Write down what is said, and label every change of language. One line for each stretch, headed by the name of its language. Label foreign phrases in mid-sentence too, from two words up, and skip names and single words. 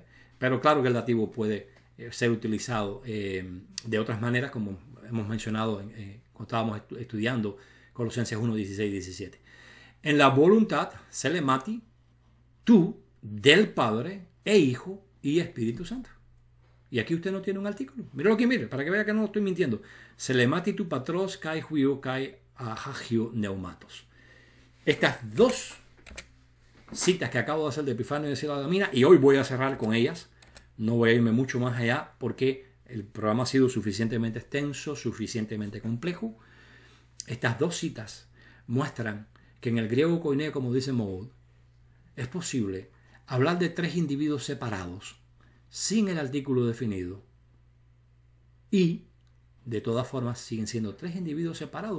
Spanish: Pero claro que el dativo puede ser utilizado de otras maneras, como hemos mencionado cuando estábamos estudiando Colosenses 1, 16 y 17. En la voluntad, selemati, tú, del Padre, e Hijo y Espíritu Santo. Y aquí usted no tiene un artículo. Míralo aquí, mire, para que vea que no estoy mintiendo.
Greek: θελήματι τοῦ πατρὸς καὶ υἱοῦ καὶ ἁγίου πνεύματος.
Spanish: Estas dos citas que acabo de hacer de Epifanio de Salamina, y hoy voy a cerrar con ellas, no voy a irme mucho más allá porque el programa ha sido suficientemente extenso, suficientemente complejo. Estas dos citas muestran que en el griego koiné, como dice Mould, es posible hablar de tres individuos separados sin el artículo definido, y de todas formas siguen siendo tres individuos separados.